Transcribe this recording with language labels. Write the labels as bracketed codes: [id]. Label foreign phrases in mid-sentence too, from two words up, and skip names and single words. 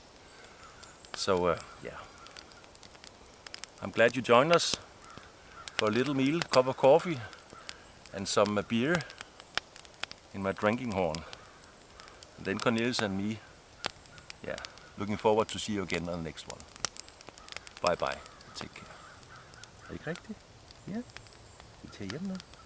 [en] So yeah, I'm glad you joined us for a little meal, cup of coffee, and some beer in my drinking horn. And then Cornelius and me, yeah, looking forward to see you again on the next one. Bye bye. Take care. [da] Er det ikke rigtigt? Ja. Vi tager hjem nu.